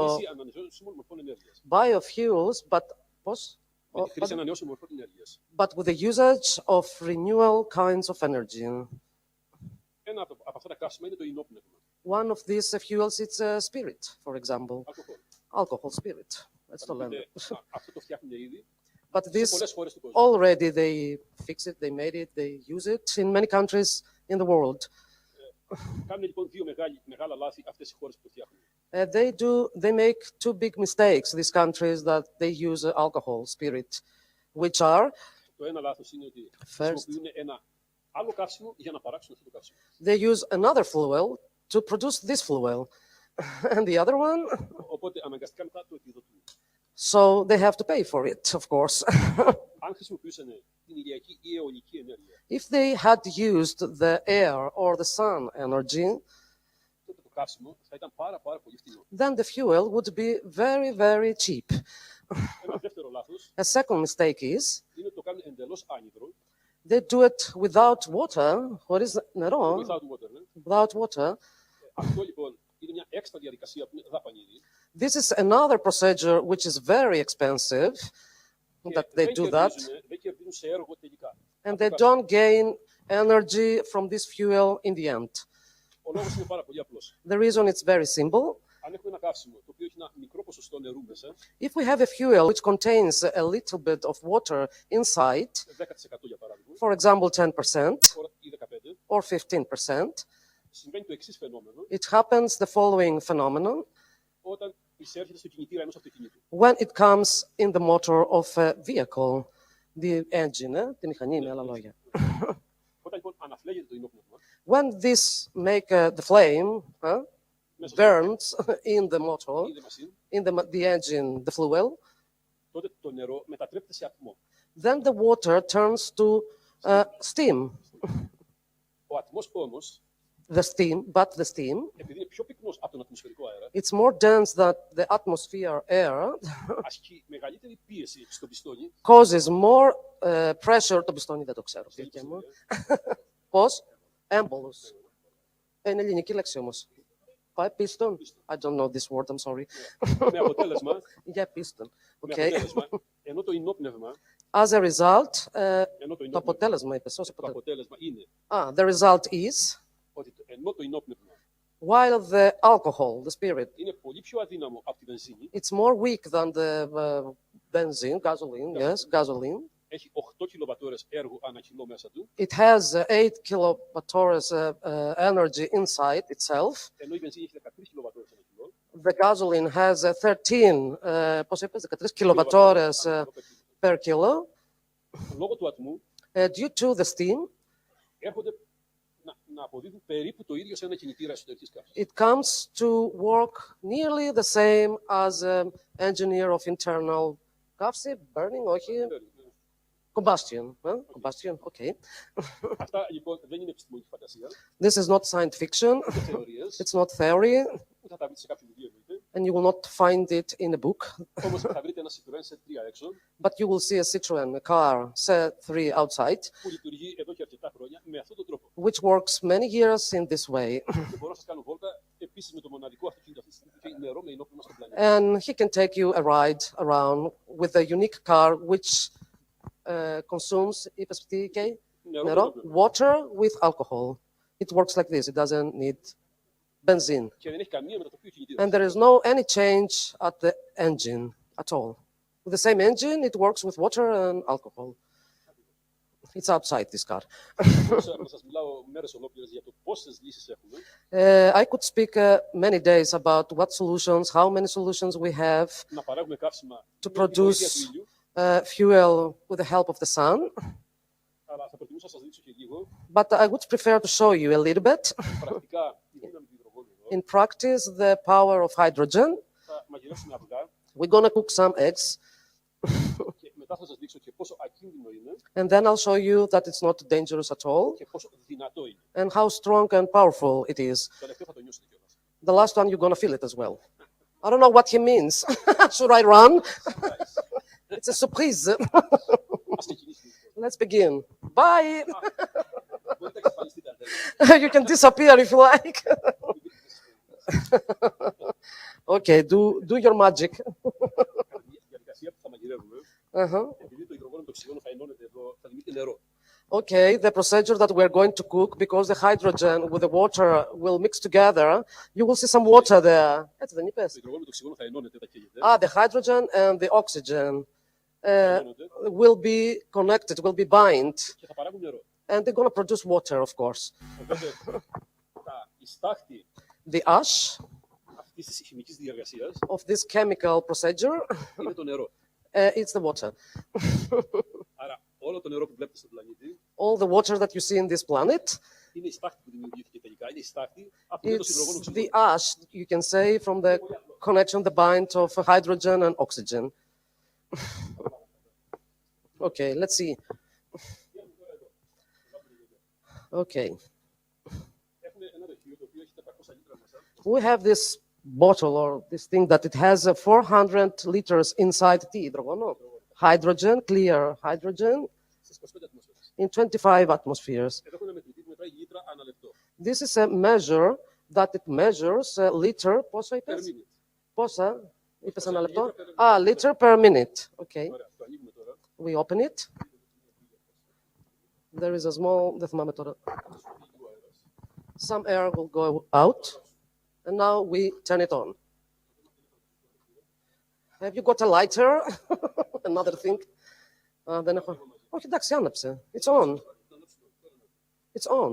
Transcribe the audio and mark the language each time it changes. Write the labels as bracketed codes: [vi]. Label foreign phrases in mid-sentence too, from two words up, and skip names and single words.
[el] με τη χρήση ανανεώσιμων μορφών ενέργειας. [en] biofuels, but [el] Με τη χρήση ανανεώσιμων μορφών ενέργειας. [en] but with the usage of renewal kinds of energy. [el] Ένα από αυτά τα καύσιμα είναι το ινόπνευμα. [en] One of these fuels is spirit, for example, [el] Αλκοόλ. [en] alcohol spirit. That's the [el] Οπότε, [en] level. [el] αυτό το φτιάχνουν ήδη [en] But [el] σε [en] this [el] πολλές χώρες του κόσμου. [en] already they fix it, they made it, they use it in many countries in the world. [el] Κάνουν λοιπόν δύο μεγάλα λάθη αυτές οι χώρες που το φτιάχνουν. [en] They make two big mistakes, these countries that they use alcohol spirit, which are [el] Το ένα λάθος είναι ότι χρησιμοποιούν ένα άλλο καύσιμο για να παράξουν αυτό το καύσιμο. [en] they use another fuel to produce this fuel. And the other one, [el] Οπότε αναγκαστικά μετά το επιδοτούν. [en] so they have to pay for it, of course. [el] Αν χρησιμοποιούσαν την ηλιακή ή αιωλική ενέργεια, [en] If they had used the air or the sun energy, [el] τότε το καύσιμο θα ήταν πάρα πολύ φτηνό. [en] then the fuel would be very, very cheap. [el] Ένα δεύτερο λάθος [en] A second mistake is [el] είναι ότι το κάνουν εντελώς άνυδρο, [en] they do it without water, [el] χωρίς νερό, [en] without water. Ναι. without water. [el] Αυτό λοιπόν είναι μια έξτρα διαδικασία που είναι δαπανηρή. [en] This is another procedure which is very expensive, that they do that, [el] Δεν κερδίζουν σε έργο τελικά. [en] and they don't gain energy from this fuel in the end. [el] Ο λόγος είναι πάρα πολύ απλός. [en] The reason is very simple. [el] Αν έχουμε ένα καύσιμο το οποίο έχει ένα μικρό ποσοστό νερού μέσα, [en] If we have a fuel which contains a little bit of water inside, [el] 10% για παράδειγμα, [en] for example 10% [el] ή 15%, [en] or 15%, [el] συμβαίνει το εξής φαινόμενο [en] it happens the following phenomenon [el] όταν εισέρχεται στο κινητήρα ενός αυτοκινήτου. [en] when it comes in the motor of a vehicle, the engine, [el] τη μηχανή με άλλα λόγια. Όταν λοιπόν αναφλέγεται το ινόπνευμα, [en] When this make the flame burns in the motor, [el] ή μασίν, [en] in the engine, the fuel, [el] τότε το νερό μετατρέπεται σε ατμό. [en] then the water turns to steam. [el] Ο ατμός όμως, [en] The steam, [el] επειδή είναι πιο πυκνός από τον ατμοσφαιρικό αέρα, [en] it's more dense than the atmosphere air, [el] ασκεί μεγαλύτερη πίεση στο πιστόνι. [en] causes more pressure. [el] Το πιστόνι δεν το ξέρω. Πώς? Έμπολος. Είναι ελληνική λέξη όμως. Πάει piston. [en] I don't know this word, I'm sorry. [el] Με αποτέλεσμα, [en] Yeah, piston. [el] με [en] Okay. [el] αποτέλεσμα, ενώ το ινόπνευμα, [en] As a result, [el] ενώ το το ινόπνευμα, αποτέλεσμα είπες, ως το αποτέλεσμα. αποτέλεσμα είναι [en] The result is, [el] ότι ενώ το ινόπνευμα [en] while the alcohol, the spirit, [el] είναι πολύ πιο αδύναμο από τη βενζίνη, [en] it's more weak than the benzene, gasoline. [el] έχει 8 κιλοβατόρες έργου ανά κιλό μέσα του, [en] It has 8 kilowatts energy inside itself. [el] ενώ η βενζίνη έχει 13 κιλοβατόρες ανά κιλό. [en] The gasoline has 13, [el] πώς είπες, [en] 13 kilowatts per kilo. [el] Λόγω του ατμού [en] Due to the steam, [el] έρχονται να αποδίδουν περίπου το ίδιο σε ένα κινητήρα εσωτερικής καύσης. [en] it comes to work nearly the same as an engineer of internal burning, όχι, combustion. Combustion, okay. [el] Αυτά λοιπόν δεν είναι επιστημονική φαντασία, [en] This is not science fiction. [el] ούτε θεωρίες, [en] It's not theory, [el] ούτε θα τα βρείτε σε κάποιο βιβλίο εννοείται. [en] and you will not find it in a book. [el] Όμως θα βρείτε ένα Citroën C3 έξω, [en] But you will see a Citroen, a car, C3 outside, [el] που λειτουργεί εδώ και αρκετά χρόνια με αυτόν τον τρόπο. [en] which works many years in this way. [el] Και μπορώ να σας κάνω βόλτα επίσης με το μοναδικό αυτοκίνητο αυτή τη στιγμή που έχει νερό με ενόπλευμα στον πλανήτη. [en] And he can take you a ride around with a unique car which consumes [el] Νερό, [en] water with alcohol. It works like this. It doesn't need benzene. [el] και δεν έχει καμία μετατοπή κινητήρα. [en] And there is no any change at the engine at all. With the same engine, it works with water and alcohol. It's outside this car. [el] Μπορούσα να σας μιλάω μέρες ολόκληρες για το πόσες λύσεις έχουμε. [en] I could speak many days about what solutions, how many solutions we have [el] Να παράγουμε καύσιμα [en] to [el] με τη βοήθεια του [en] produce [el] ήλιου, [en] fuel with the help of the sun. [el] αλλά θα προτιμούσα να σας δείξω και λίγο [en] But I would prefer to show you a little bit. [el] πρακτικά τη δύναμη του υδρογόνου εδώ. [en] In practice, the power of hydrogen. [el] Θα μαγειρεύσουμε αυγά [en] We're going to cook some eggs, [el] και μετά θα σας δείξω και πόσο ακίνδυνο είναι [en] and then I'll show you that it's not dangerous at all, [el] και πόσο δυνατό είναι. [en] and how strong and powerful it is. [el] Το τελευταίο θα το νιώσετε κιόλας. [en] The last one, you're going to feel it as well. I don't know what he means. Should I run? It's a surprise. [el] Ας ξεκινήσουμε. [en] Let's begin. Bye. [el] Μπορείτε να εξαφανιστείτε αν θέλετε. [en] You can disappear if you like. Okay, do your magic. [el] Η διαδικασία που θα μαγειρεύουμε, Uh-huh. επειδή το υδρογόνο με το οξυγόνο θα ενώνεται εδώ, θα δημιουργεί νερό. [en] Okay, the procedure that we're going to cook, because the hydrogen with the water will mix together, you will see some water there. [el] Έτσι δεν είπες? Το υδρογόνο με το οξυγόνο θα ενώνεται, θα καίγεται. [en] The hydrogen and the oxygen [el] ενώνονται [en] will be connected, will be bind, [el] και θα παράγουν νερό. [en] and they're going to produce water, of course. [el] Οπότε, η στάχτη [en] The ash [el] αυτής της χημικής διεργασίας [en] of this chemical procedure, [el] είναι το νερό. [en] it's the water. [el] Άρα, όλο το νερό που βλέπετε στον πλανήτη [en] All the water that you see in this planet, [el] είναι η στάχτη που δημιουργήθηκε τελικά. Είναι η στάχτη από το υδρογόνο [en] it's [el] οξυγόνο. [en] the ash, you can say, from the connection, the bind of hydrogen and oxygen. Okay, let's see. Okay. [el] Έχουμε ένα δοχείο το οποίο έχει 400 λίτρα μέσα. [en] We have this bottle or this thing that it has 400 liters inside the υδρογονο. Hydrogen, clear hydrogen, [el] Στις 25 ατμόσφαιρες. [en] in 25 atmospheres. [el] Εδώ έχουμε ένα μετρητή που μετράει λίτρα ανά λεπτό. [en] This is a measure that it measures a liter. [el] Πόσα [en] Per [el] είπες? [en] minute. [el] Πόσα είπες ένα λεπτό? [en] Liter per minute. Okay, [el] Ωραία, το ανοίγουμε τώρα. [en] we open it. There is a small, [el] δεν θυμάμαι τώρα. [en] Some air will go out. And now we turn it on. Have you got a lighter? Another thing. [el] Δεν έχω. Όχι, εντάξει, άναψε. [en] It's on. It's on.